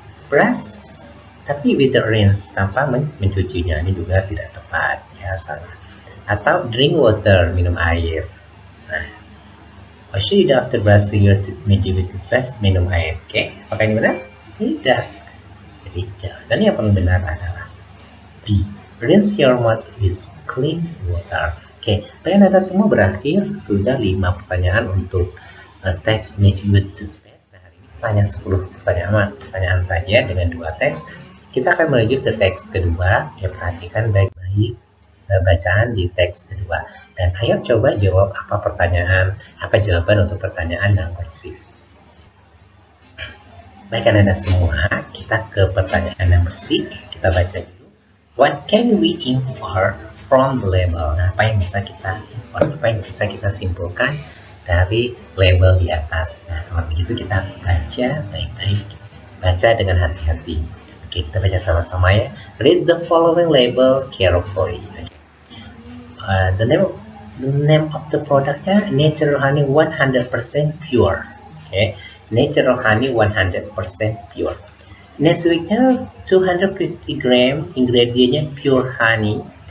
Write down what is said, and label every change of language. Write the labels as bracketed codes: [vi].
[id] Brush tapi with the rinse tanpa mencucinya, ini juga tidak tepat ya, salah. [en] Atau drink water, minum air. Nah, what should you do after brushing your teeth? [id] Magic with toothpaste, minum air. Oke, apakah ini benar? Tidak. Jadi jawaban yang paling benar adalah B. [en] Rinse your mouth with clean water. [id] Oke, pertanyaan Anda semua berakhir. Sudah 5 pertanyaan untuk teks Magic with Toothpaste. Nah, hari ini hanya 10 pertanyaan saja dengan 2 teks. Kita akan menuju ke teks kedua. Ya, perhatikan baik-baik bacaan di teks kedua. Dan ayo coba jawab apa jawaban untuk pertanyaan nomor C. Baik anak-anak semua, kita ke pertanyaan nomor C. Kita baca dulu. [en] What can we infer from the label? [id] Nah, apa yang bisa kita infer, apa yang bisa kita simpulkan dari label di atas? Nah, kalau begitu kita harus baca baik-baik, baca dengan hati-hati. Oke, kita baca sama-sama ya. [en] Read the following label carefully. The name of the productnya natural honey 100% pure. Okay. Natural honey 100% pure. Nesquiknya 250 gram, ingredientnya pure honey.